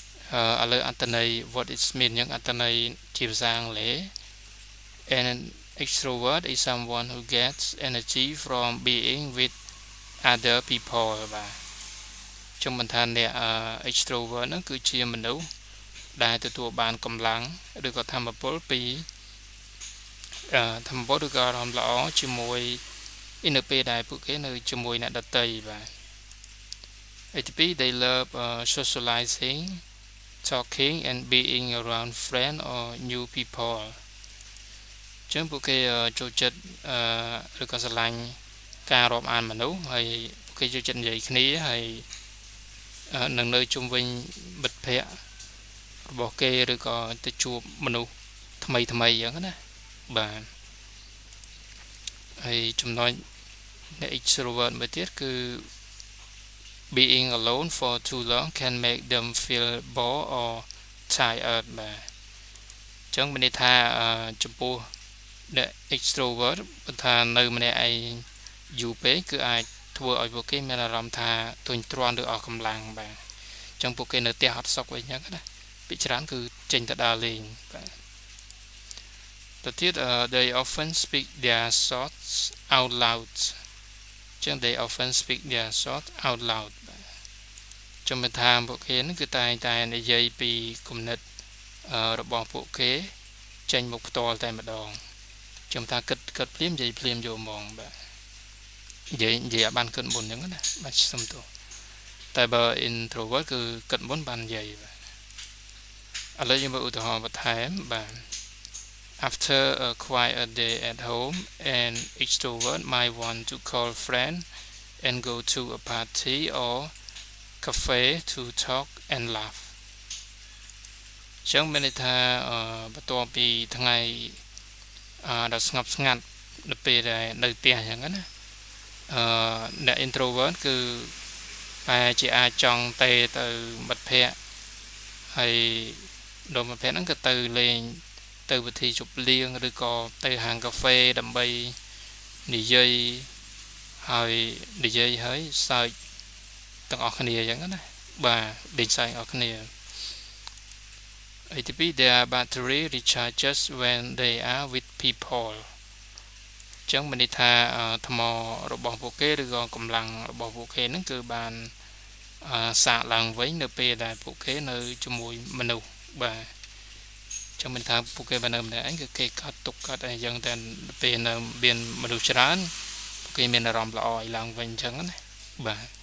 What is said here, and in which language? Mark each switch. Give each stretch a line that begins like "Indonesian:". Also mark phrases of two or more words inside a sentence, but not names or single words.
Khmer: ឥឡូវអត្ថន័យ
English: what it mean
Khmer: យើងអត្ថន័យជាភាសាអង់គ្លេស
English: An extrovert is someone who gets energy from being with other people
Khmer: បាទចឹងមិនថាអ្នក extrovert ហ្នឹងគឺជាមនុស្សដែលទទួលបានកម្លាំងឬក៏ធម៌ពលពី ធម៌ពលឬក៏អារម្មណ៍ល្អជាមួយនៅពេលដែលពួកគេនៅជាមួយអ្នកដទៃបាទទី 2
English: they love socializing talking and being around friends or new people
Khmer: ចឹងពួកគេចូលចិត្តឬក៏ស្រឡាញ់ការរាប់អានមនុស្សហើយពួកគេចូលចិត្តនិយាយគ្នាហើយនឹងនៅជុំវិញមិត្តភ័ក្តិរបស់គេឬក៏ទៅជួបមនុស្សថ្មីអញ្ចឹងណាបាទ ហើយចំណុចអ្នក extrovert មួយទៀតគឺ
English: being alone for too long can make them feel bored or tired
Khmer: បាទអញ្ចឹងមានន័យថាចំពោះអ្នក extrovert បើថានៅម្នាក់ឯងយូរពេកគឺអាចធ្វើឲ្យពួកគេមានអារម្មណ៍ថាធុញទ្រាន់ឬអស់កម្លាំងបាទអញ្ចឹងពួកគេនៅផ្ទះអ ត់សុខវិញអញ្ចឹងណាពីច្រើនគឺចេញទៅដើរលេងបាទទៅទៀត
English: they often speak their thoughts out loud
Khmer: ចឹង
English: they often speak their thoughts out loud
Khmer: បាទចំមិនថាពួកគេនឹងគឺតែនិ យាយពីគំនិតរបស់ពួកគេចេញមកផ្ទាល់តែម្ដងខ្ញុំថាគិតភ្លាមនិយាយភ្លាមយកហ្មងបាទនិយាយឲ្យបានគិតមុនអញ្ចឹងណា បាទសុំទោសតែបើ introvert គឺគិតមុនបាននិយាយបាទឥឡូវយើងមើលឧទាហរណ៍បន្ថែមបាទ
English: After a quiet day at home an extrovert might want to call friend and go to a party or cafe to talk and laugh
Khmer: ចឹងមានន័យថាបន្ទាប់ពីថ្ងៃដ៏ស្ងប់ស្ងាត់នៅពេលដែលនៅផ្ទះអញ្ចឹងណាអ្នក introvert គឺតែជាអាចចង់ទៅមិត្តភ័ក្តិហើយដល់មិត្តភ័ក្តិហ្នឹងក៏ទៅលេងទៅពិធីជប់លៀងឬក៏ទៅហាងកាហ្វេដើម្បីនិយាយ ហើយសើចទាំងអស់គ្នាអញ្ចឹងណាបាទលេងសើចអស់គ្នាទី2
English: their battery recharges when they are with people
Khmer: ចឹងមានន័យថាថ្មរបស់ពួកគេឬក៏កម្លាំងរបស់ពួកគេហ្នឹងគឺបានសាកឡើងវិញនៅពេលដែលពួកគេនៅជាមួយមនុស្សបាទចឹងមានថាពួកគេបាននៅម្នាក់ឯងគឺគេកត់ទុកកត់អីចឹងតែពេលនៅមានមនុស្សច្រើនពួកគេមានអារម្មណ៍ល្អឲ្យឡើងវិញចឹងណាបាទ